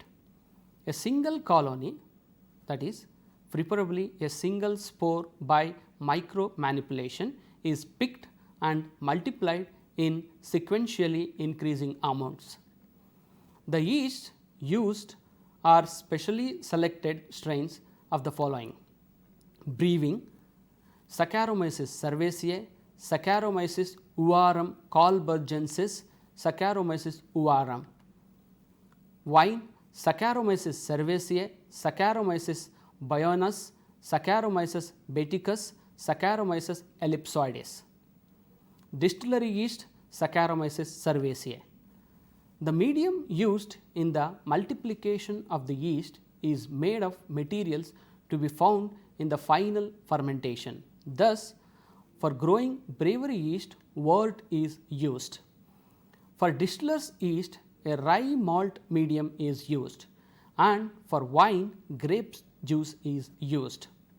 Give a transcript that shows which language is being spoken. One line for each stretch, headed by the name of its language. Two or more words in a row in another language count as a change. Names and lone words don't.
English: A single colony, that is preferably a single spore by micro manipulation, is picked and multiplied in sequentially increasing amounts. The yeast used are specially selected strains of the following: brewing, Saccharomyces cerevisiae, Saccharomyces uvarum colburgensis, Saccharomyces uvarum; wine, Saccharomyces cerevisiae, Saccharomyces bioanus, Saccharomyces baeticus, Saccharomyces ellipsoides; distillery yeast, Saccharomyces cerevisiae. The medium used in the multiplication of the yeast is made of materials to be found in the final fermentation. Thus, for growing brewery yeast, wort is used. For distillers yeast, a rye malt medium is used, and for wine, grape juice is used.